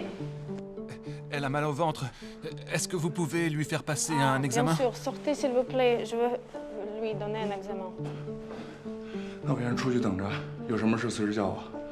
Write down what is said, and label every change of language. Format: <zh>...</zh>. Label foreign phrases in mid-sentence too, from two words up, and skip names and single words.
<fr>Elle a mal au ventre. Est-ce que vous pouvez lui faire passer un examen? Bien sûr, sortez s'il vous plaît, je veux lui donner un examen.</fr> <zh>那我先出去等着，有什么事随时叫我。</zh>